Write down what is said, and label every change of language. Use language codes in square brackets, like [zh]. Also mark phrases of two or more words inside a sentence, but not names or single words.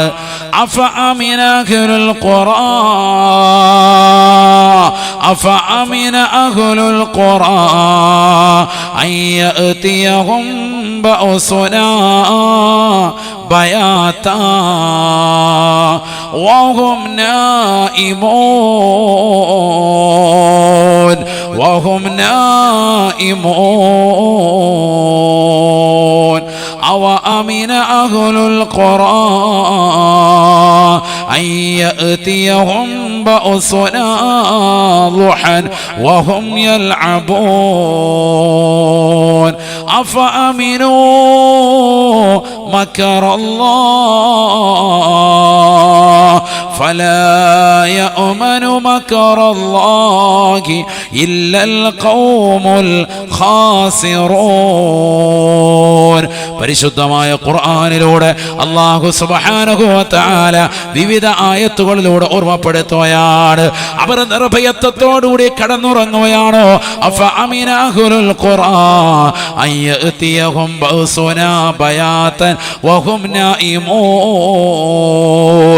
[ar] أفأمن أهل القرى أن يأتيهم بأسنا بياتا وهم نائمون أوأمن أهل القرى أن يأتيهم بأسنا ضحى وهم يلعبون أفأمنوا مكر الله فلا يأمن مكر الله إلا القوم الخاسرون. [ml] പരിശുദ്ധമായ ഖുർആനിലൂടെ അല്ലാഹു [ar] سبحانه و تعالى [ml] വിവിധ ആയത്തുകളിലൂടെ ഓർമ്മപ്പെടുത്തുകയാണ്. അവർ നിർഭയത്വത്തോടുകൂടി കടന്നുറങ്ങുകയാണോ? [ar] أفأمن أهل القرى أن يأتيهم بأسنا بياتا وهم نائمون.